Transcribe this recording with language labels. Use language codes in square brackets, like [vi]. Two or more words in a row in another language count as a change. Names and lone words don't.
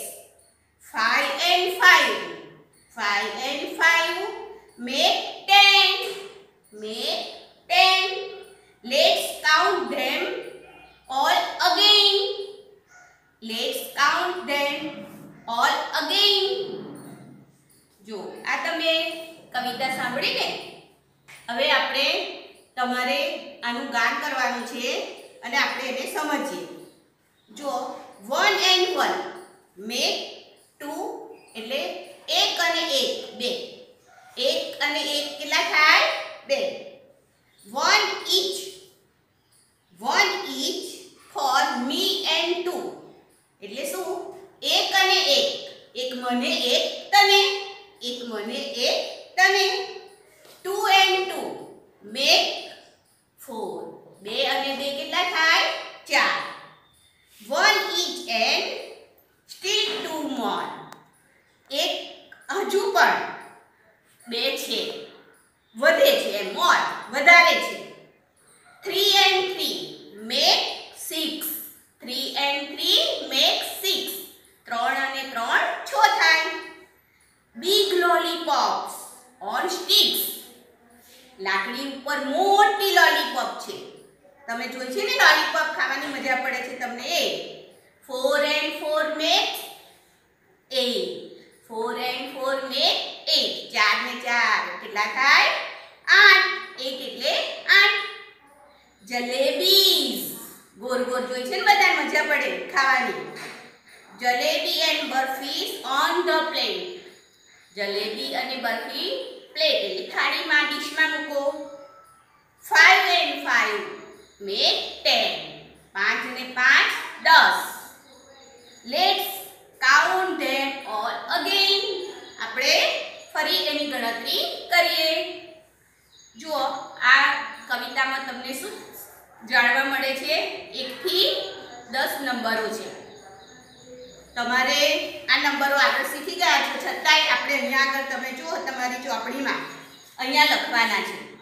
[en] 5 and 5. 5 and 5 make 10. Make 10. Let's count them all again. Let's count them all again. [gu] જો આ તમે કવિતા સાંભળી ને? હવે આપણે તમારે આનું ગાન કરવાનું છે અને આપણે એને સમજીએ. જો [en] 1 and 1 make 2 [gu] એટલે 1 અને 1 2. 1 અને 1 કેટલા થાય? 2. [en] 1 each. 1 each for me and [gu] 2 એટલે શું? 1 અને 1. એક મને એક તને. એક મને એક તને. [en] 2 and 2 make 4. [gu] 2 અને 2 કેટલા થાય? 4. [en] 1 each and still 2 more. [gu] એક હજુ પણ 2 છે, વધે છે, more વધારે છે. [en] 3 and 3 make 6. 3 and 3 make 6. [gu] 3 અને 3 6 થાય. [en] Big lollipops on sticks. [gu] લાકડી ઉપર મોટી લોલીપોપ છે. તમે જોઈ છે ને લોલીપોપ ખાવાની મજા પડે છે તમને એ. [en] 4 and 4 make 8. 4 and 4 make 8. [gu] 4 ને 4 કેટલા થાય? 8. 8 એટલે 8. જલેબીઝ ગોળ ગોળ જોઈ છે ને બધા, મજા પડે ખાવાની. [en] જલેબી and બરફીસ on the plate. [gu] જલેબી અને બરફી પ્લેટ એટલે થાળીમાં, ડીશમાં મૂકો. 5 and 5 make 10. 5 અને 5 10. Let's count them all again. આપણે ફરી એની ગણતરી કરીએ. જુઓ આ કવિતામાં તમને શું જાણવા મળે છે? 1 થી 10 નંબરો છે. તમારે આ નંબરો આગળ શીખી ગયા છો, છતાંય આપણે અહીંયા આગળ તમે જુઓ તમારી ચોપડીમાં અહીંયા લખવાના છે.